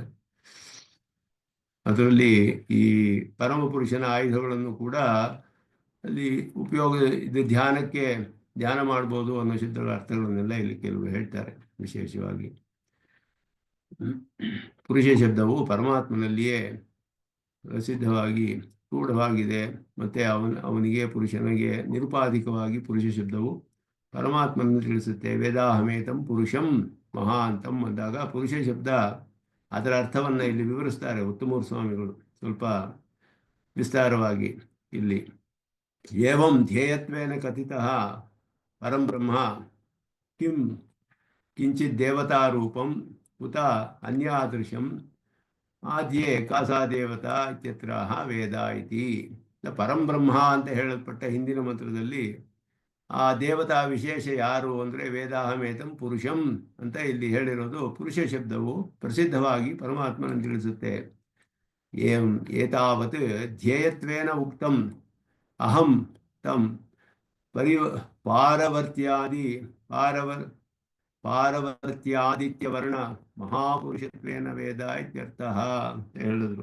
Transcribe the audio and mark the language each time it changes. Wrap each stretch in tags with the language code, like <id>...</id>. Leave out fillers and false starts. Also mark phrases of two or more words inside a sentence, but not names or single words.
<kn>ಅದರಲ್ಲಿ ಈ ಪರಮಪುರುಷನ ಆಯುಧಗಳನ್ನು ಕೂಡ ಅಲ್ಲಿ ಉಪಯೋಗ, ಇದು ಧ್ಯಾನಕ್ಕೆ ಧ್ಯಾನ ಮಾಡ್ಬೋದು ಅನ್ನೋ ಶಬ್ದಗಳ ಅರ್ಥಗಳನ್ನೆಲ್ಲ ಇಲ್ಲಿ ಕೆಲವು ಹೇಳ್ತಾರೆ. ವಿಶೇಷವಾಗಿ ಪುರುಷ ಶಬ್ದವು ಪರಮಾತ್ಮನಲ್ಲಿಯೇ ಪ್ರಸಿದ್ಧವಾಗಿ ರೂಢವಾಗಿದೆ. ಮತ್ತು ಅವನಿಗೆ ಪುರುಷನಿಗೆ ನಿರುಪಾಧಿಕವಾಗಿ ಪುರುಷ ಶಬ್ದವು ಪರಮಾತ್ಮನನ್ನು ತಿಳಿಸುತ್ತೆ.</kn> <sa>ವೇದಾಹಮೇತಂ ಪುರುಷಂ ಮಹಾಂತಂ</sa> <kn>ಅಂದಾಗ ಪುರುಷ ಶಬ್ದ ಅದರ ಅರ್ಥವನ್ನು ಇಲ್ಲಿ ವಿವರಿಸ್ತಾರೆ ಉತ್ತಮೂರು ಸ್ವಾಮಿಗಳು ಸ್ವಲ್ಪ ವಿಸ್ತಾರವಾಗಿ.</kn> <sa>ಇಲ್ಲಿ ಏವಂ ಧ್ಯೇಯತ್ವೇನ ಕಥಿತಃ ಪರಂ ಬ್ರಹ್ಮ ಕಿಂಚಿತ್ ದೇವತಾರೂಪಂ ಉತ ಅನ್ಯಾದೃಶಂ ಆದ್ಯೇ ಕಾಸಾ ದೇವತಾ ಇತ್ಯತ್ರ ವೇದ ಇತಿ.</sa> <kn>ಪರಂ ಬ್ರಹ್ಮ ಅಂತ ಹೇಳಲ್ಪಟ್ಟ ಹಿಂದಿನ ಮಂತ್ರದಲ್ಲಿ ಆ ದೇವತಾ ವಿಶೇಷ ಯಾರು ಅಂದರೆ</kn> <sa>ವೇದಾಹಮೇತಂ ಪುರುಷಂ</sa> <kn>ಅಂತ ಇಲ್ಲಿ ಹೇಳಿರೋದು ಪುರುಷ ಶಬ್ದವು ಪ್ರಸಿದ್ಧವಾಗಿ ಪರಮಾತ್ಮನನ್ನು ತಿಳಿಸುತ್ತೆ.</kn> <sa>ಏತಾವತ್ ಧ್ಯೇಯತ್ವೇನ ಉಕ್ತಂ ಅಹಂ ತಂ ಪರಿ ಪಾರವರ್ತ್ಯಾದಿ ಪಾರವರ್ತ್ಯಾದಿತ್ಯವರ್ಣ ಮಹಾಪುರುಷತ್ವೇನ ವೇದ ಇತ್ಯರ್ಥಃ</sa> <kn>ಅಂತ ಹೇಳಿದ್ರು.</kn>